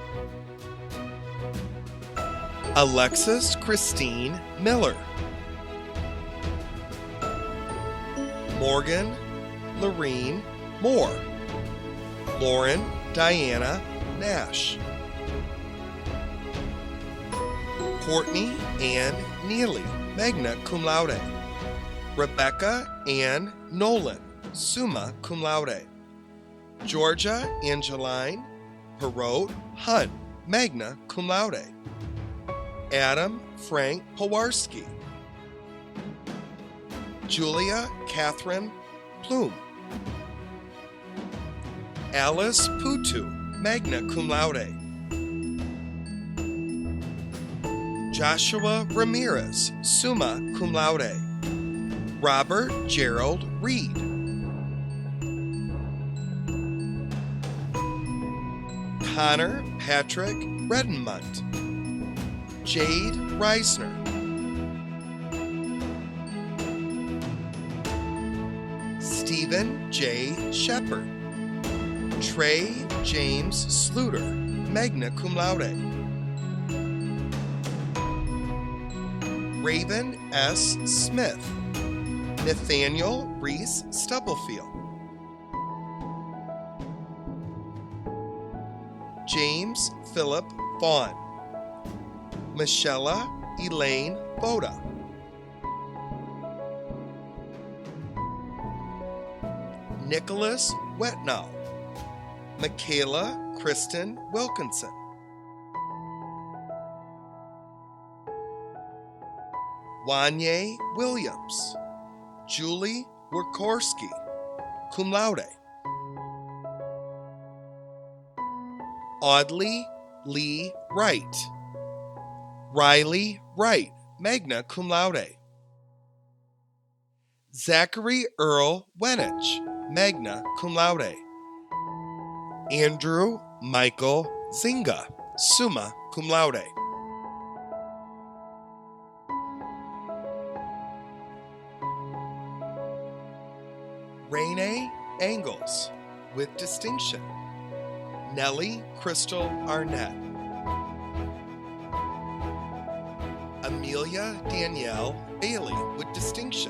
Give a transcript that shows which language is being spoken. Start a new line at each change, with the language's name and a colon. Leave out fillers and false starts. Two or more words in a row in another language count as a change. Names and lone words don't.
English: Alexis Christine Miller. Morgan Lorene Moore. Lauren Diana Nash. Courtney Ann Neely,
Latin: magna cum laude.
English: Rebecca Ann Nolan,
Latin: summa cum laude.
English: Georgia Angeline Perot Hunt,
Latin: magna cum laude.
English: Adam Frank Powarski. Julia Catherine Plume. Alice Putu,
Latin: magna cum laude.
English: Joshua Ramirez,
Latin: summa cum laude.
English: Robert Gerald Reed. Connor Patrick Redenmunt. Jade Reisner. Stephen J. Shepard. Trey James Sluter,
Latin: magna cum laude.
English: Raven S. Smith. Nathaniel Reese Stubblefield. James Philip Vaughn. Michelle Elaine Boda. Nicholas Wetnow. Michaela Kristen Wilkinson. Wanye Williams. Julie Workorski,
Latin: cum laude.
English: Audley Lee Wright. Riley Wright,
Latin: magna cum laude.
English: Zachary Earl Wenich,
Latin: magna cum laude.
English: Andrew Michael Zinga,
Latin: summa cum laude.
English: Renee Angles, with distinction. Nellie Crystal Arnett. Amelia Danielle Bailey, with distinction.